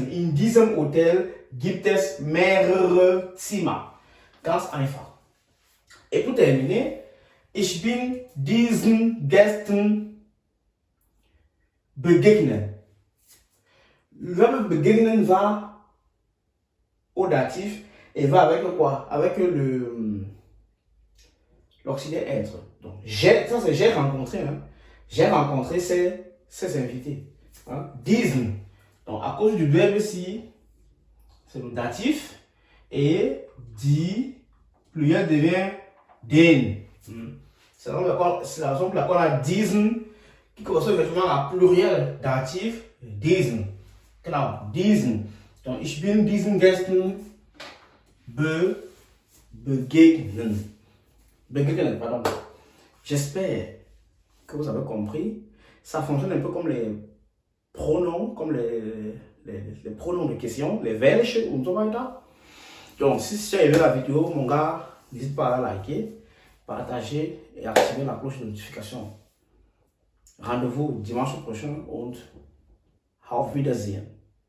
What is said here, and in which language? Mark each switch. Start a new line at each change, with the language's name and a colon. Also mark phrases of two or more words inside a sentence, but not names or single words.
German: In diesem Hotel gibt es mehrere Zimmer. Ganz einfach.
French: Et pour terminer,
German: ich bin diesen Gästen begegnen.
French: Le verbe begegnen va au datif et va avec quoi? Avec l'auxiliaire être. Donc, ça c'est j'ai rencontré. J'ai rencontré ces invités.
German: Diesen.
French: Donc, à cause du verbe ici, c'est le datif. Et die, pluriel devient den. C'est la raison pour laquelle on a diesen qui correspond effectivement à pluriel datif diesen.
German: Genau, diesen. Donc, ich bin diesen Gästen begegnen. Begegnen,
French: pardon. J'espère que vous avez compris. Ça fonctionne un peu comme les pronoms, comme les pronoms de question, les
German: welche und so weiter.
French: Donc, si tu as aimé la vidéo, mon gars, n'hésite pas à liker, partager et activer la cloche de notification. Rendez-vous dimanche prochain
German: und auf Wiedersehen.